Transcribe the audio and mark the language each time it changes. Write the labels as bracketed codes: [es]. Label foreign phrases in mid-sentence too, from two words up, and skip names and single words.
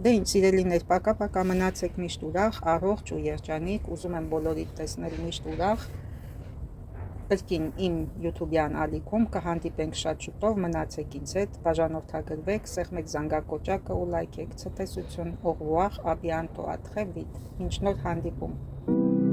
[hy] Սիրելիներ, պակա մնացեք միշտ ուրախ, առողջ ու երջանիկ, ուզում եմ բոլորիդ տեսնել միշտ ուրախ, կրկին իմ յութուբյան ալիքում կհանդիպենք շատ շուտով, մնացեք ինձ հետ, բաժանորդագրվեք, սեղմեք զանգակոճակը ու լայքեք, ցտեսություն, [fr] au revoir, à bientôt, à très vite, [hy] մինչ նոր հանդիպում։